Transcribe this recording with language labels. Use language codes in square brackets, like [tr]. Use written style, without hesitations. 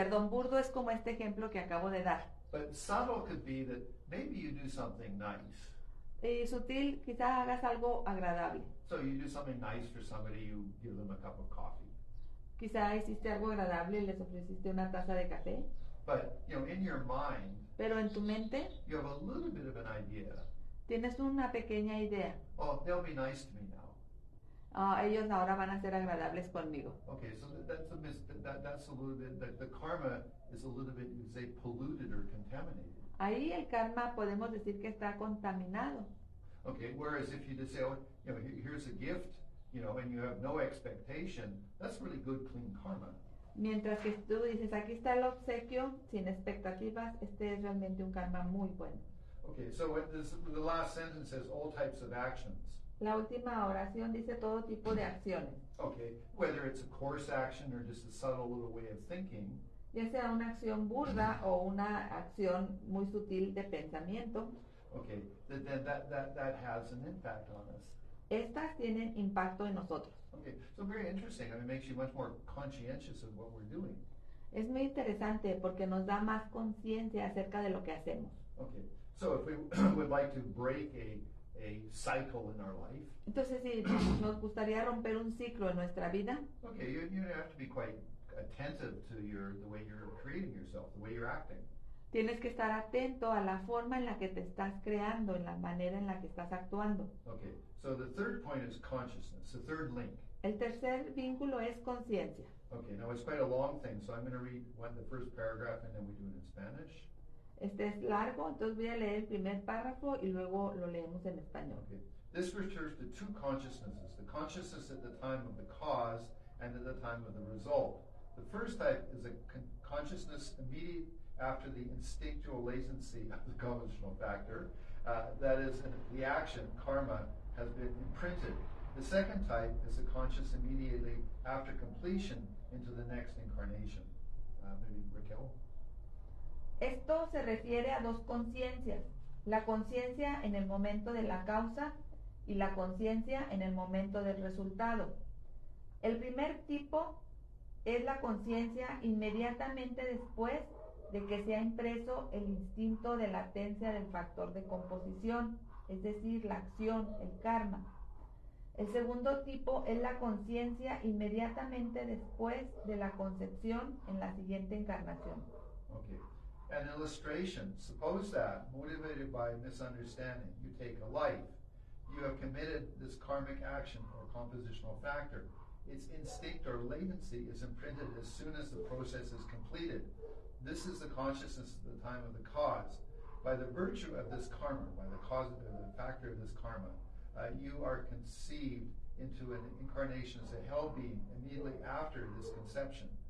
[es] Burdo es como este ejemplo que acabo de dar. [en] But subtle could be that maybe you do something nice. [es] Y sutil, quizás hagas algo agradable. [en] So you do something nice for somebody, you give them a cup of coffee. [es] Quizás hiciste algo agradable y les ofreciste una taza de café. [en] But, in your mind, [es] Pero en tu mente [en] you have a little bit of an idea. [es] tienes una pequeña idea. [en] Oh, they'll be nice to me now. [es] Ellos ahora van a ser agradables conmigo. [en] Okay, so that's a little bit, the karma is a little bit, you'd say, polluted or contaminated. [es] Ahí el karma podemos decir que está contaminado. [en] Okay, whereas if you just say, oh, here's a gift, and you have no expectation, that's really good, clean karma. [es] Mientras que tú dices, aquí está el obsequio, sin expectativas, este es realmente un karma muy bueno. [en] Okay, so the last sentence says all types of actions. [es] La última oración dice todo tipo de acciones, [en] Okay, whether it's a coarse action or just a subtle little way of thinking, [es] ya sea una acción burda o una acción muy sutil de pensamiento. [en] okay, then that has an impact on us. [es] Estas tienen impacto en nosotros. [en] Okay, so very interesting. It makes you much more conscientious of what we're doing. [es] Es muy interesante porque nos da más conciencia acerca de lo que hacemos. [en] Okay, so if we would like to break a cycle in our life, [es] Entonces, si nos gustaría romper un ciclo en nuestra vida, [en] okay, you have to be quite attentive to the way you're creating yourself, the way you're acting. [es] tienes que estar atento a la forma en la que te estás creando, en la manera en la que estás actuando. [en] Okay, so the third point is consciousness, the third link. [es] El tercer vínculo es conciencia. [en] Okay, now it's quite a long thing, so I'm going to read the first paragraph and then we do it in Spanish. [es] Este es largo, entonces voy a leer el primer párrafo y luego lo leemos en español. [en] Okay, this refers to two consciousnesses, the consciousness at the time of the cause and at the time of the result. The first type is a consciousness immediate after the instinctual latency of the compositional factor, that is, the action, karma, has been imprinted. The second type is a conscious immediately after completion into the next incarnation. Maybe Raquel? [es] Esto se refiere a dos conciencias, la conciencia en el momento de la causa y la conciencia en el momento del resultado. El primer tipo es la conciencia inmediatamente después de que se ha impreso el instinto de latencia del factor de composición, es decir, la acción, el karma. El segundo tipo es la conciencia inmediatamente después de la concepción en la siguiente encarnación. [en] Okay. An illustration. Suppose that, motivated by misunderstanding, you take a life. You have committed this karmic action or compositional factor. Its instinct or latency is imprinted as soon as the process is completed. This is the consciousness at the time of the cause. By the virtue of this karma, by the cause of the factor of this karma, you are conceived into an incarnation as a hell being immediately after this conception.